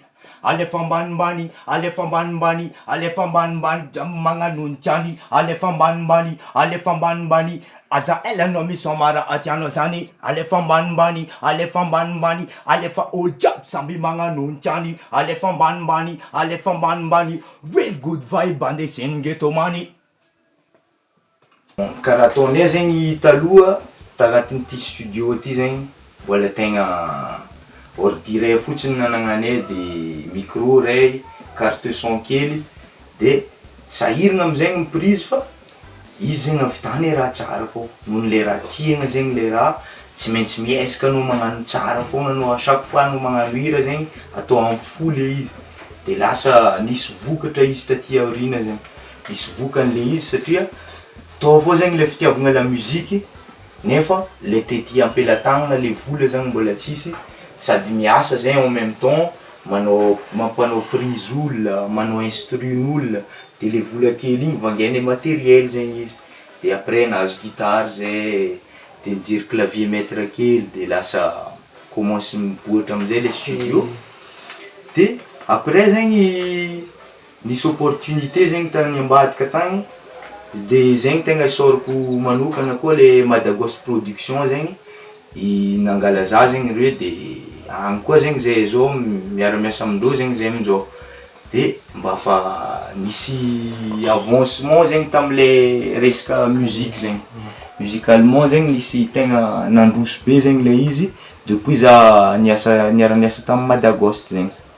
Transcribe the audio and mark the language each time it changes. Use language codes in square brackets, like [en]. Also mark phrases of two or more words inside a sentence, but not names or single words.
[mg] Alefa ambanimbany, alefa ambanimbany, alefa ambanimbany magnano ny tiany. Alefa ambanimbany, alefa ambanimbany. Aza elanao misomara atianao zany. Alefa ambanimbany, alefa ambanimbany, alefa olo jiaby samby magnano ny tiany. Alefa ambanimbany, alefa ambanimbany. [en] Real good vibe andesiny ghetto many. [mg] Karaha ataonay zegny taloha tagnatin'ity studio ty zegny mbola tegna ordi ray fotsiny nanagnanay de micro ray, [fr] carte son [mg] kely de sahiragna amizegny miprise fa izy zegny avitany raha tsara fô noho le raha tiagna zegny le raha tsy maintsy miezaka anao magnano tsara fogna anao [fr] à chaque fois [mg] anao magnano hira zegny atao amin'ny fo le izy de lasa nisy vokatra izy taty aorina zegny nisy vokan'le izy satria tao fô zegny le fitiavagna [fr] la musique [mg] nefa le tety ampelatagnana le vola zany mbola tsisy sady miasa zegny [fr] en même [mg] temps manao mampanao prise olona manao instruin'olona de le vola kely igny vangainy matériel zegny izy de après nahazo guitare zay de nijery [fr] clavier maître [mg] kely de lasa commence mivoatra amizay le studio de après zegny nisy opportunité zegny tany ambadika tagny de zegny tegna isorako manokana koa le Madagos production zegny i nangala za zegny reo de agny koa zegny zay zao miara-miasa amindreo zegny zay amin'izao de mba fa nisy avancement zegny tam'le resaka musique zegny musicalement zegny nisy tegna nandroso be zegny le izy depuis za niara-niasa tamy Madagos zegny